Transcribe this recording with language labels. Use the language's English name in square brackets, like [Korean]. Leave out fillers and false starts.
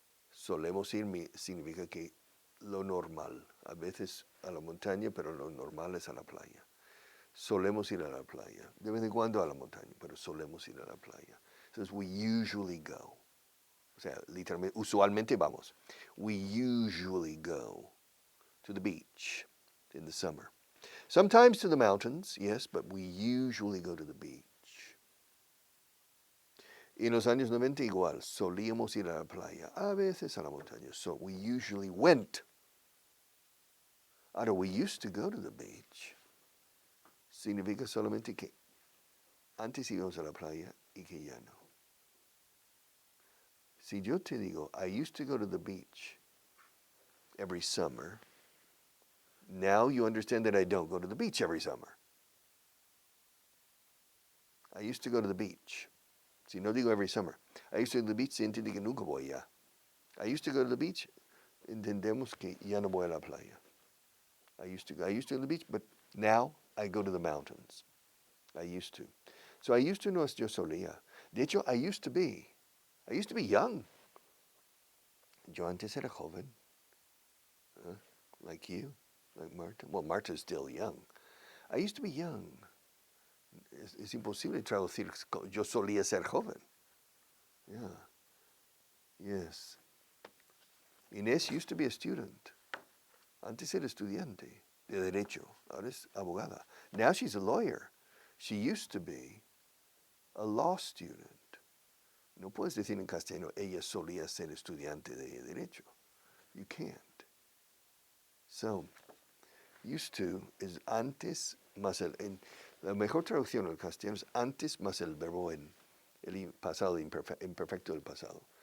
[Spanish] Solemos ir significa que lo normal. A veces a la montaña, pero lo normal es a la playa. Solemos ir a la playa. De vez en cuando a la montaña, pero solemos ir a la playa. [English] Says we usually go. [Spanish] O sea, literalmente, usualmente vamos. [English] We usually go to the beach in the summer. Sometimes to the mountains, yes, but we usually go to the beach. [Spanish] Y en los años 90 igual, solíamos ir a la playa, a veces a la montaña. [English] So we usually went. [Spanish] Ahora, [English] we used to go to the beach. [Spanish] Significa solamente que antes íbamos a la playa y que ya no. Si yo te digo, [English] I used to go to the beach every summer, now you understand that I don't go to the beach every summer. I used to go to the beach. [Spanish] Si no digo [English] every summer. I used to go to the beach, [Spanish] se entiende que nunca voy ya. [English] I used to go to the beach, [Spanish] entendemos que ya no voy a la playa. [English] I used to go to the beach, but now I go to the mountains. I used to. So I used to [Spanish] no es yo solía. De hecho, [English] I used to be young. [Spanish] Yo antes era joven. [English] Like you, like Marta. Well, Marta's still young. I used to be young. [Spanish] Es imposible traducir yo solía ser joven. [English] Yeah. Yes. Inés used to be a student. [Spanish] Antes era estudiante de Derecho. Ahora es abogada. [English] Now she's a lawyer. She used to be a law student. [Spanish] No puedes decir en castellano, ella solía ser estudiante de Derecho. [English] You can't. [Spanish] So, used to is antes más la mejor traducción al castellano es antes más el verbo en el pasado imperfecto del pasado.